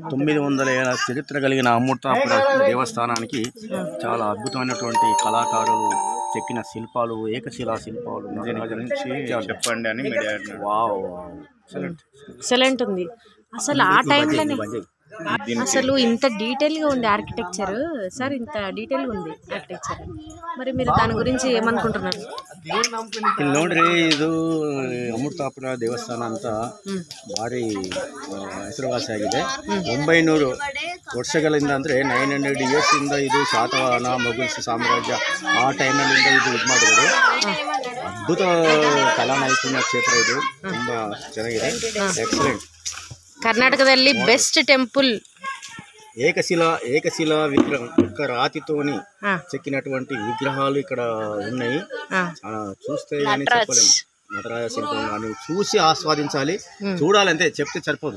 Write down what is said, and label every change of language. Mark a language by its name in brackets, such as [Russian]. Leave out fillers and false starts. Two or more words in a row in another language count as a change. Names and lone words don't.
[Telugu] 900 ఏళ్ళ చరిత్ర కలిగిన అమృతపుర దేవస్థానానికి చాలా అద్భుతమైనటువంటి కళాకారులు చెక్కిన శిల్పాలు, ఏకశిలా శిల్పాలు చెప్పండి అని. వావ్, ఎక్సలెంట్ ఉంది. అసలు ఆ టైంలోనే అసలు ఇంత డీటెయిల్గా ఉంది ఆర్కిటెక్చర్. సార్, ఇంత డీటెయిల్గా ఉంది ఆర్కిటెక్చర్. మరి మీరు దాని గురించి ಏಮನ್ಕೊಂಡ್ರು? [Kannada] ಇಲ್ಲಿ ನೋಡ್ರಿ, ಇದು ಅಮೃತಪುರ ದೇವಸ್ಥಾನ ಅಂತ ಭಾರಿ ಹೆಸರುವಾಸಿ ಆಗಿದೆ. 900 ವರ್ಷಗಳಿಂದ ಅಂದರೆ 900 ಇಯರ್ಸ್ ಇಂದ ಇದು ಶಾತವಾಹನ ಮೊಘಲ್ಸ್ ಸಾಮ್ರಾಜ್ಯ ಆ ಟೈಮಲ್ಲಿಂದ ಇದು ಮಾಡಿರೋದು. ಅದ್ಭುತ ಕಲಾ ನೈಪುಣ್ಯ ಕ್ಷೇತ್ರ ಇದು. ತುಂಬ ಚೆನ್ನಾಗಿದೆ, ಎಕ್ಸಲೆಂಟ್. [Telugu] కర్ణాటకದಲ್ಲಿ [English] best temple. [Telugu] ఏకశిలా విగ్రహం, ఒక్క రాతితోని చెక్కినటువంటి విగ్రహాలు ఇక్కడ ఉన్నాయి. చూస్తే కానీ చెప్పలేము. నటరాజ శిల్పం కానీ చూసి ఆస్వాదించాలి, చూడాలంటే చెప్తే సరిపోదు,